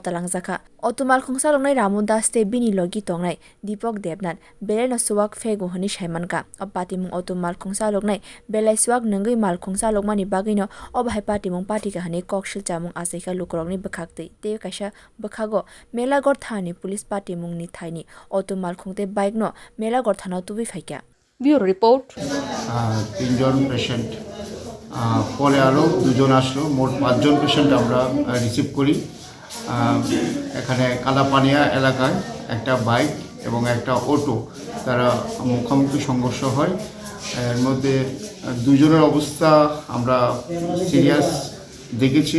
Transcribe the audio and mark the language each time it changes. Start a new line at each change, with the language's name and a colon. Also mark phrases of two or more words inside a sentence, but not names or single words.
Kok Borok: talangjaka auto malkhung salongnai Ramu Das te bini logi tongnai Deepak Debnath belena suwak fegu honi saimanka patimung auto malkhung salongnai belai suwak nangui malkhung salokmani bagino obhai patimung patika hani kokshil chamung asaika lukrokni bakhakte te kaisa bakhago melagor thani police patimung ni thaini auto malkhungte bike no melagor thana tubi phaikya
English: Bureau report.
Bangla: তিনজন পেশেন্ট পরে আরও দুজন আসলো, মোট 5 জন পেশেন্ট আমরা রিসিভ করি। এখানে কালাপানিয়া এলাকায় একটা বাইক এবং একটা অটো তারা মুখোমুখি সংঘর্ষ হয়। এর মধ্যে দুজনের অবস্থা আমরা সিরিয়াস দেখেছি।